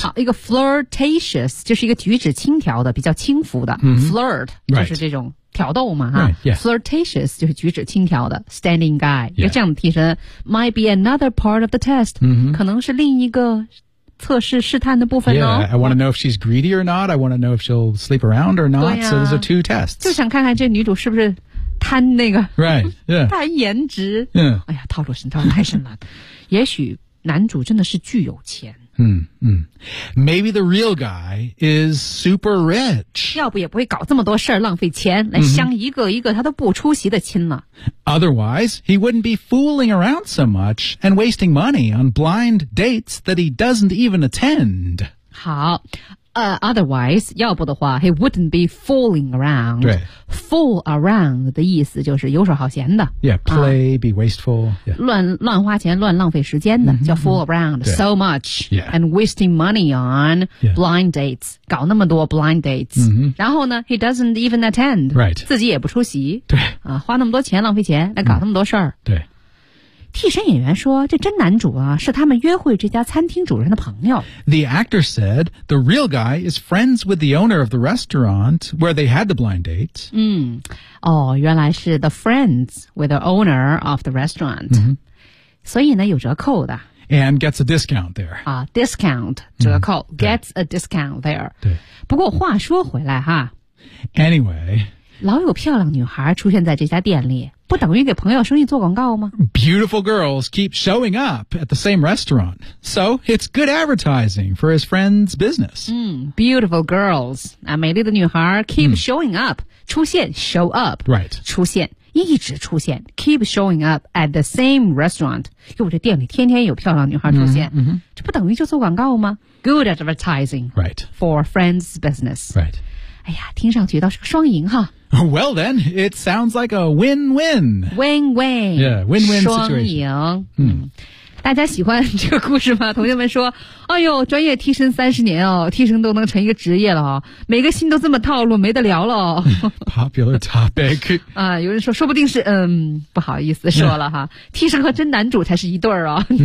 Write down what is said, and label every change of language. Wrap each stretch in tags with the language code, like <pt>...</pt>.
<zh>好一个 flirtatious, 就是一个举止轻佻的比较轻浮的。 Mm-hmm. flirt, 就是这种。</zh> <en>Right.</en> <zh>挑逗嘛、啊</zh> <en>right, yeah.</en> <zh>Flirtatious 就是举止轻佻的</zh> <en>Standing guy、 yeah.</en> <zh>这样的替身</zh> <en>Might be another part of the test、 mm-hmm.</en> <zh>可能是另一个测试试探的部分哦</zh> <en>yeah, I want to know if she's greedy or not I want to know if she'll sleep around or not、啊、 So those are two tests</en> <zh>就想看看这女主是不是贪那个</zh> <en>Right、yeah.</en> <zh>贪颜值、 yeah. 哎呀套路深套路太深了也许男主真的是巨有钱</zh> <en>Maybe the real guy is super rich.</en> <zh>要不也不会搞这么多事儿浪费钱来相一个一个他都不出席的亲了。</zh> <en>Otherwise, he wouldn't be fooling around so much and wasting money on blind dates that he doesn't even attend. 好。Otherwise,</en> <zh>要不的话</zh> <en>he wouldn't be fooling around.</en> <zh>对 Fool around 的意思就是游手好闲的。</zh> <en>Yeah, play,、啊、be wasteful.、Yeah.</en> <zh>乱花钱乱浪费时间的、mm-hmm. 叫</zh> <en>fool around、 mm-hmm. so much、 yeah. and wasting money on blind dates.、 Yeah.</en> <zh>搞那么多 blind dates.、 Mm-hmm. 然后呢</zh> <en>he doesn't even attend. Right.</en> <zh>自己也不出席。对。啊、花那么多钱浪费钱来搞那么多事儿、对。替身演员说这真男主啊是他们约会这家餐厅主人的朋友。</zh> <en>The actor said the real guy is friends with the owner of the restaurant where they had the blind date. 嗯哦</en> <zh>原来是</zh> <en>the friends with the owner of the restaurant.、嗯、</en> <zh>所以呢有折扣的。</zh> <en>And gets a discount there.</en> <zh>啊 discount, 折扣、嗯、</zh> <en>gets a discount there.</en> <zh>对。不过话说回来哈。</zh> <en>Anyway,</en> <zh>老有漂亮女孩出现在这家店里。不等于给朋友生意做广告吗</zh> <en>Beautiful girls keep showing up at the same restaurant. So it's good advertising for his friend's business.、嗯、beautiful girls,、啊、</en> <zh>美丽的女孩</zh> <en>keep showing up,、嗯、</en> <zh>出现</zh> <en>show up,、 right.</en> <zh>出现一直出现</zh> <en>keep showing up at the same restaurant.</en> <zh>又这店里天天有漂亮女孩出现、嗯嗯、这不等于就做广告吗</zh> <en>Good advertising、 right. for friend's business.、 Right.</en> <zh>哎呀听上去倒是个双赢哈。</zh> <en>Well then, it sounds like a win-win. Win-win. Yeah, win-win situation.</en> <zh>双赢。嗯。大家喜欢这个故事吗同学们说哎呦专业替身30年哦替身都能成一个职业了哦每个星都这么套路没得聊了哦。</zh> <en>Popular topic.</en> <zh>啊有人说说不定是不好意思说了哈。替身和真男主才是一对儿哦。</zh>